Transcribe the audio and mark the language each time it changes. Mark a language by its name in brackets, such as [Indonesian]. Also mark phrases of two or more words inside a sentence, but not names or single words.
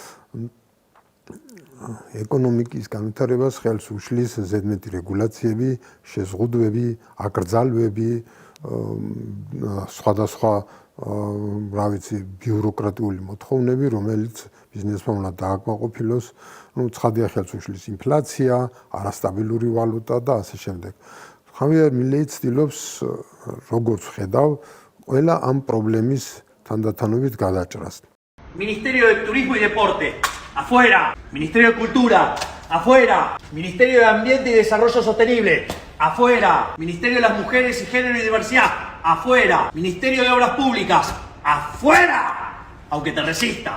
[Georgian] ეკონომიკის განვითარებას ხელს უშლის ზედმეტი რეგულაციები, შეზღუდვები, აკრძალვები, სხვადასხვა რა ვიცი, ბიუროკრატიული მოთხოვნები, რომელიც ბიზნესმა უნდა დააკმაყოფილოს, ცხადია ხელს უშლის ინფლაცია, არასტაბილური ვალუტა და ასე შემდეგ. ხავიერ მილეი ცდილობს, როგორც ხედავ, ყველა ამ პრობლემის თანდათანობით გადაჭრას. [Spanish] Ministerio de Turismo y Deporte, afuera. Ministerio de Cultura, afuera. Ministerio de Ambiente y Desarrollo Sostenible, afuera. Ministerio de las Mujeres y Género y Diversidad, afuera. Ministerio de Obras Públicas, afuera. Aunque te resistas.